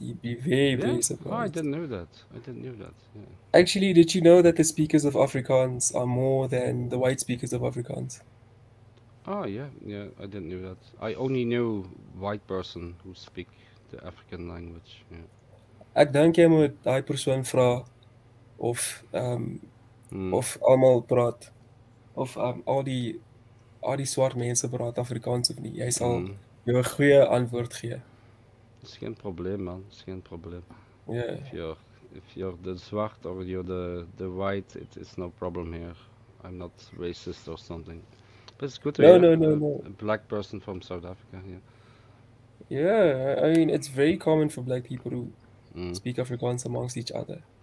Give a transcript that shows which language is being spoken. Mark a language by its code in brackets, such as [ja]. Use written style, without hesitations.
[en] You'd be very, very surprised. Oh, I didn't know that. Yeah. Actually, did you know that the speakers of Afrikaans are more than the white speakers of Afrikaans? Oh, yeah, I didn't know that. I only knew white person who speak the African language. Yeah. [af] Ek dink jy moet daai persoon vra of almal praat of al die swart mense praat Afrikaans of nie. Jy sal jou 'n goeie antwoord gee. Dis geen probleem, man. Dis geen probleem. [en] Yeah. If you're the zwart or you're the white, it's no problem here. I'm not racist or something. But it's good to hear a black person from South Africa. Yeah, I mean, it's very common for black people to speak Afrikaans amongst each other.